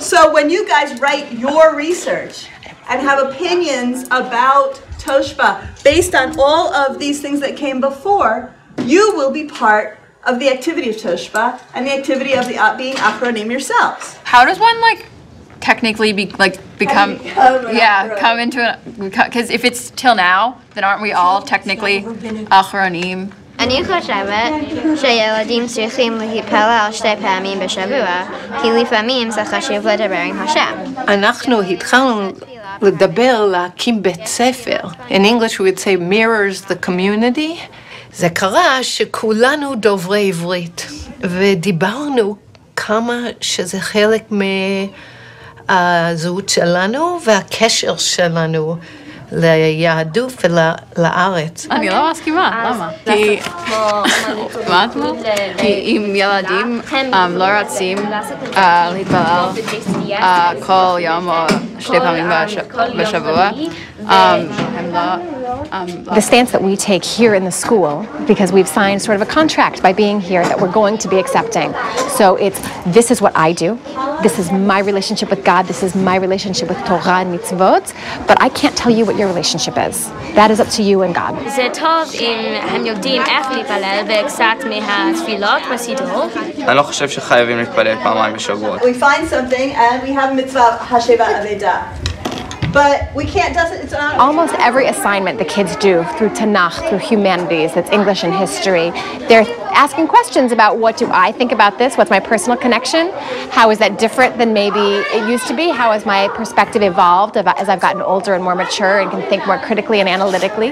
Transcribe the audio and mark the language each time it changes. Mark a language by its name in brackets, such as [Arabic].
[English] So when you guys write your research and have opinions about Toshba based on all of these things that came before, you will be part of the activity of Toshba and the activity of the being acronym yourselves. How does one technically become come into it? Because if it's till now, then aren't we all technically acronym? [Hebrew] אני חושבת שילדים צריכים להתפלל 2 פעמים בשבוע, כי לפעמים זה חשוב לדבר עם השם. אנחנו התחלנו לדבר להקים בית ספר. [English] In English we would say mirrors the community. [Hebrew] זה קרה שכולנו דוברי עברית, ודיברנו כמה שזה חלק מהזהות שלנו והקשר שלנו. ליהדות ולארץ. אני לא מסכימה, למה? כי... מה את אומרת? כי אם ילדים לא רוצים להתפלל כל יום או 2 פעמים בשבוע, הם לא... [English] The stance that we take here in the school, because we've signed sort of a contract by being here that we're going to be accepting. So it's, this is what I do, this is my relationship with God, this is my relationship with Torah and mitzvot, but I can't tell you what your relationship is. That is up to you and God. [Hebrew] זה טוב אם הם יודעים איך להתפלל וקצת מהתפילות בסידור. אני לא חושב שחייבים להתפלל פעמיים בשבוע. [English] We find something and we have mitzvah hasheva aveda. But we can't, it's not... Almost every assignment the kids do through Tanakh, through humanities, that's English and history, they're asking questions about what do I think about this, what's my personal connection, how is that different than maybe it used to be, how has my perspective evolved as I've gotten older and more mature and can think more critically and analytically.